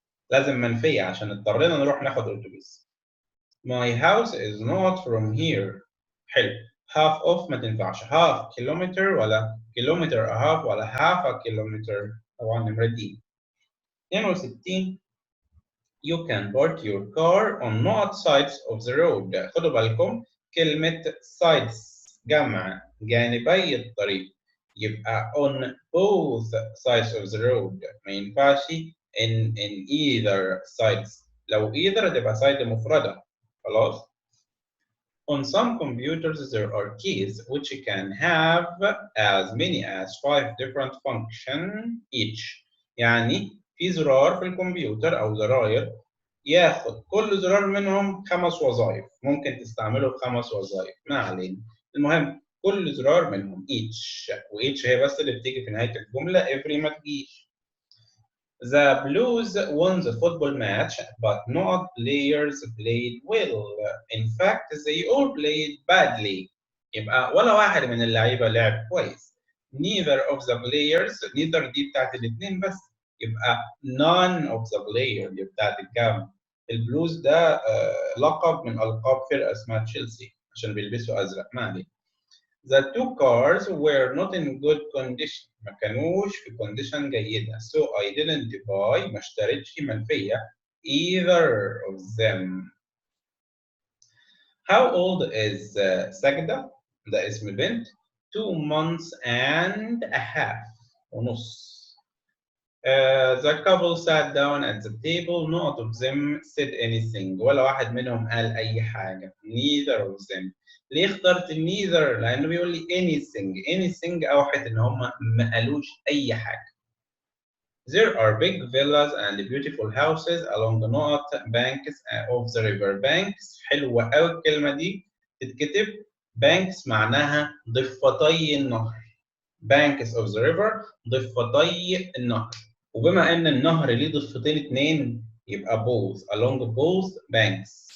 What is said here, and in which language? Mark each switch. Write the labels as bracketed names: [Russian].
[Arabic] لازم منفية عشان اضطرينا نروح ناخد اتوبيس. [English] My house is not from here. [Arabic] حلو. [English] half of [Arabic] ما تنفعش، [English] half kilometer ولا kilometer a half ولا half a kilometer، [Arabic] طبعا نمرة دي. [English] 62 You can park your car on not sides of the road. [Arabic] خدوا بالكم كلمة sides جمع جانبي الطريق، يبقى [English] on both sides of the road، [Arabic] ما ينفعش [English] in either sides. [Arabic] لو either تبقى side مفردة. خلاص؟ [English] On some computers there are keys which can have as many as 5 different functions each. [Arabic] يعني في زرار في الكمبيوتر او زراير ياخد كل زرار منهم 5 وظائف، ممكن تستعمله ب5 وظائف، ما علينا. المهم كل زرار منهم each، و each هي بس اللي بتيجي في نهاية الجملة every ما تجيش. [English] The Blues won the football match, but no players played well. In fact, they all played badly. [Arabic] يبقى ولا واحد من اللعيبة لعب كويس. [English] Neither of the players، [Arabic] neither دي بتاعت الاثنين بس. يبقى [English] none of the players [Arabic] دي بتاعت الكام. البلوز ده لقب من ألقاب فرقة اسمها تشيلسي عشان بيلبسوا أزرق، ما علينا. [English] The two cars were not in good condition. [Arabic] ما كانوش في condition جيدة. [English] So I didn't buy، [Arabic] ما اشتريتش منفية [English] either of them. How old is Sajida? [Arabic] ده اسم بنت. [English] 2 months and a half، [Arabic] ونص. [English] The couple sat down at the table. None of them said anything. [Arabic] ولا واحد منهم قال أي حاجة. [English] Neither of them. [Arabic] ليه اخترت neither؟ لأنه بيقول لي anything أوحت إن هم ما قالوش أي حاجة. [English] There are big villas and beautiful houses along the north banks of the river. [Arabic] Banks حلوة أوي الكلمة دي تتكتب. banks معناها ضفتي النهر. [English] banks of the river [Arabic] ضفتي النهر. وبما ان النهر ليه ضفتين اتنين يبقى [English] both along both banks.